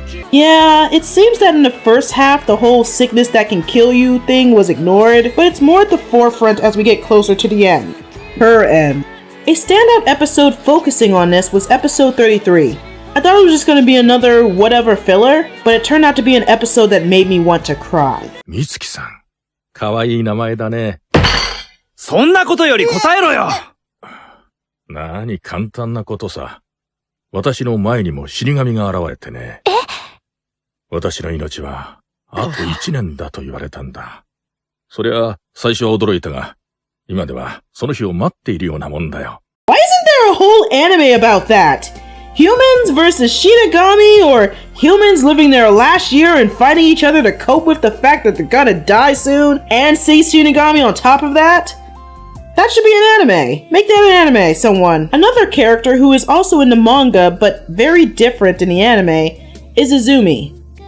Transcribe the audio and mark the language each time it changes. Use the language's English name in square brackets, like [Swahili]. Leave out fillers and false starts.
[English] Yeah, it seems that in the first half the whole sickness that can kill you thing was ignored, but it's more at the forefront as we get closer to the end. Her end. A standout episode focusing on this was episode 33. I thought it was just going to be another whatever filler, but it turned out to be an episode that made me want to cry. [Japanese] Mitsuki-san, かわいい名前だね。そんなことより答えろよ。なに簡単なことさ。私の前にも死神が現れてね。私の命はあと1年だと言われたんだ。そりゃ最初は驚いたが、今ではその日を待っているようなもんだよ。 [English] Why isn't there a whole anime about that? Humans versus Shinigami, or humans living their last year and fighting each other to cope with the fact that they're gonna die soon, and see Shinigami on top of that? That should be an anime. Make that an anime, someone. Another character who is also in the manga, but very different in the anime, is Izumi.